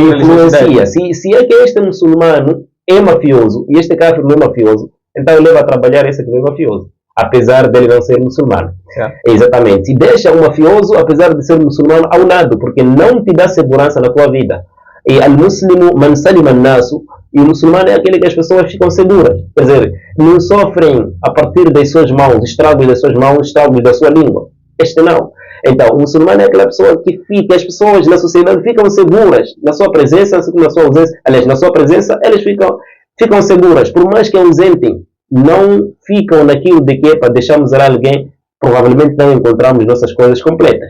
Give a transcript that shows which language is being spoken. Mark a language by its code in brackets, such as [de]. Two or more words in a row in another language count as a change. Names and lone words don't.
[pt] Não influencia. Se é que este muçulmano é mafioso e este kafir não é mafioso, então ele leva a trabalhar esse que não é mafioso, apesar dele não ser muçulmano. Exatamente. E deixa o mafioso, apesar de ser muçulmano, ao lado, porque não te dá segurança na tua vida. [ar] E المسلم من سلم الناس, [pt] e o muçulmano é aquele que as pessoas ficam seguras. Quer dizer, não sofrem a partir das suas mãos, estragos das suas mãos, estragos da sua língua. Este não. Então, o muçulmano é aquela pessoa que fica, as pessoas na sociedade ficam seguras na sua presença, na sua ausência. Aliás, na sua presença, eles ficam seguras. Por mais que ausentem, não ficam naquilo de que para deixarmos alguém, provavelmente não encontramos nossas coisas completas.